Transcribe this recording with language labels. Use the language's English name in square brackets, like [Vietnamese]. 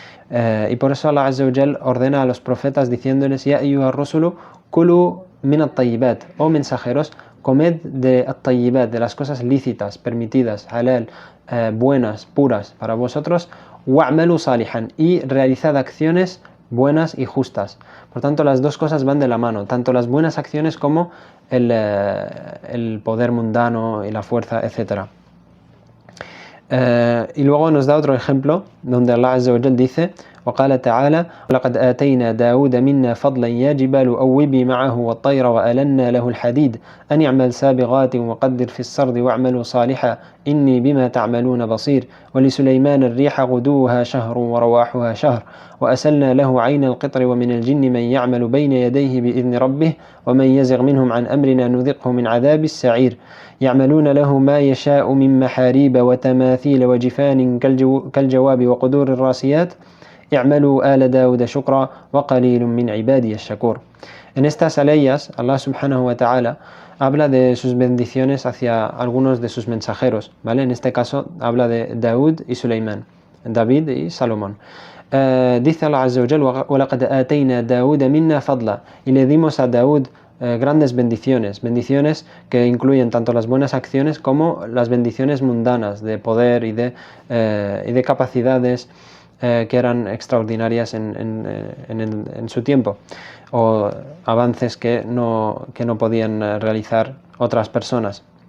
[Spanish] Y por eso Allah Azza wa Jal ordena a los profetas diciéndoles: [Arabic] Ya ayyuha rusulu kulu min at-tayyibat, [Spanish] o mensajeros, comed de at-tayyibat, de las cosas lícitas, permitidas, halal, buenas, puras para vosotros, [Arabic] wa'malu salihan, [Spanish] y realizad acciones buenas y justas. Por tanto, las dos cosas van de la mano, tanto las buenas acciones como el poder mundano y la fuerza, etc. Y luego nos da otro ejemplo donde Allah Azza wa Jal dice: [Arabic] وقال تعالى ولقد آتينا داود منا فضلا يا جبال أوبي معه والطير وألنا له الحديد أن يعمل سابغات وقدر في السرد واعملوا صالحا إني بما تعملون بصير ولسليمان الريح غدوها شهر ورواحها شهر وأسلنا له عين القطر ومن الجن من يعمل بين يديه بإذن ربه ومن يزغ منهم عن أمرنا نذقه من عذاب السعير يعملون له ما يشاء من محاريب وتماثيل وجفان كالجواب وقدور الراسيات اعملوا آل داود شكرا وقليل من عبادي الشكور. [Spanish] En estas aleyas, Allah subhanahu wa ta'ala habla de sus bendiciones hacia algunos de sus mensajeros, ¿vale? En este caso habla de Daud y Suleimán, David y Salomón. Dice Allah Azza wa Jal: [Arabic] وَلَقَدْ آتَيْنَا دَاوُدَ مِنَّا فَضْلًا, [Spanish] y le dimos a Daud grandes bendiciones que incluyen tanto las buenas acciones como las bendiciones mundanas de poder y de capacidades que eran extraordinarias en su tiempo, o avances que no podían realizar otras personas.